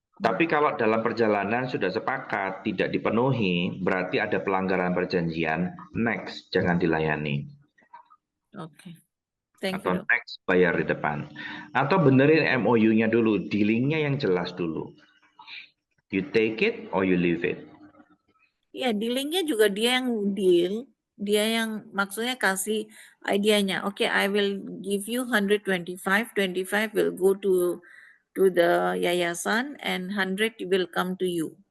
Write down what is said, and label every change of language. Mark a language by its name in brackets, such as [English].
[Indonesian] Tapi kalau dalam perjalanan sudah sepakat tidak dipenuhi, berarti ada pelanggaran perjanjian, next jangan dilayani. [English] Oke. Thank [Indonesian] Atau [English] you, Dok. [Indonesian] next bayar di depan. Atau benerin MOU-nya dulu, dealingnya yang jelas dulu. [English] You take it or you leave it. [Indonesian] Iya, dealingnya juga dia yang deal, dia yang maksudnya kasih idenya. [English] Oke, I will give you 125, 25 will go to the yayasan and 100 will come to you.